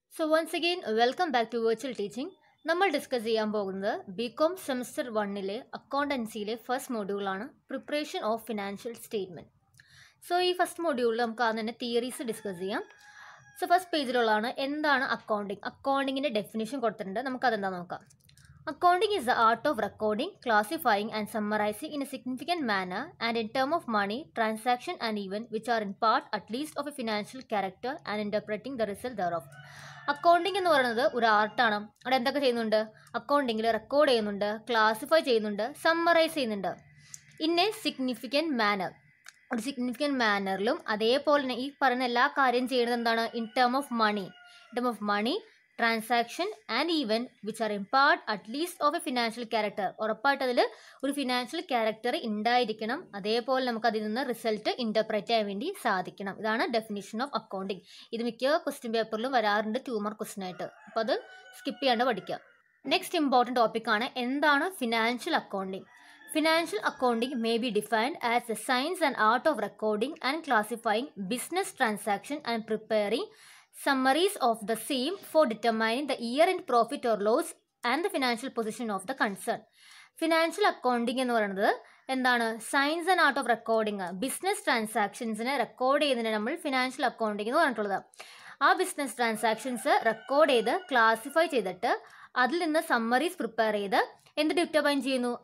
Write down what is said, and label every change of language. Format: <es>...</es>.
<en>So once again, welcome back to virtual teaching.</en> <ml>നമ്മൾ discuss ചെയ്യാൻ പോകുന്നത് BCom semester 1-ലെ അക്കൗണ്ടൻസിയിലെ first മൊഡ്യൂളാണ് preparation of financial statement. So ഈ first മൊഡ്യൂളിൽ നമുക്ക് ആദ്യം തന്നെ തിയറീസ് ഡിസ്കസ് ചെയ്യാം. സോ ഫസ്റ്റ് പേജിലുള്ളതാണ് എന്താണ് അക്കൗണ്ടിങ്. അക്കൗണ്ടിങ്ങിൻ്റെ ഡെഫിനേഷൻ കൊടുത്തിട്ടുണ്ട്, നമുക്കതെന്താ നോക്കാം.</ml> <en>Accounting is the art of recording, classifying and summarizing in a significant manner and in terms of money, transaction and event which are in part at least of a financial character and interpreting the result thereof.</en> <ml>Accounting എന്ന് പറയുന്നത് ഒരു ആർട്ടാണ്. അവിടെ എന്തൊക്കെ ചെയ്യുന്നുണ്ട്? അക്കൗണ്ടിങ്ങിൽ record ചെയ്യുന്നുണ്ട്, classify ചെയ്യുന്നുണ്ട്, summarise ചെയ്യുന്നുണ്ട്</ml> <en>In a significant manner.</en> <ml>ഒരു സിഗ്നിഫിക്കൻറ്റ് മാനറിലും അതേപോലെ തന്നെ ഈ പറയുന്ന എല്ലാ കാര്യം ചെയ്യുന്നത് എന്താണ്?</ml> <en>In term of money, transaction and even which are in part at least of a financial character.</en> <ml>ഉറപ്പായിട്ട് അതിൽ ഒരു ഫിനാൻഷ്യൽ ക്യാരക്ടർ ഉണ്ടായിരിക്കണം. അതേപോലെ നമുക്ക് അതിൽ നിന്ന് റിസൾട്ട് ഇൻ്റർപ്രറ്റ് ചെയ്യാൻ വേണ്ടി സാധിക്കണം. ഇതാണ് ഡെഫിനിഷൻ ഓഫ് അക്കൗണ്ടിങ്. ഇത് മിക്ക ക്വസ്റ്റ്യൻ പേപ്പറിലും വരാറുണ്ട് 2 മാർക്ക് ക്വസ്റ്റ്യൻ ആയിട്ട്. അപ്പോൾ അത് സ്കിപ്പ് ചെയ്യാണ്ട് പഠിക്കുക. നെക്സ്റ്റ് ഇമ്പോർട്ടൻറ്റ് ടോപ്പിക്കാണ് എന്താണ് financial accounting.</ml> <en>Financial accounting may be defined as the science and art of recording and classifying business transaction and preparing summaries of the same for determining the year-end profit or loss and the financial position of the concern.</en> <ml>Financial accounting എന്ന് പറയുന്നത് എന്താണ്?</ml> <en>Science and art of recording.</en> <ml>Business ട്രാൻസാക്ഷൻസിനെ record ചെയ്യുന്നതിന് നമ്മൾ financial accounting എന്ന് പറഞ്ഞിട്ടുള്ളത്. ആ business transactions record ചെയ്ത് classify ചെയ്തിട്ട് അതിൽ നിന്ന് സമ്മറീസ് പ്രിപ്പയർ ചെയ്ത് എന്ത് ഡിറ്റർമൈൻ ചെയ്യുന്നു?</ml>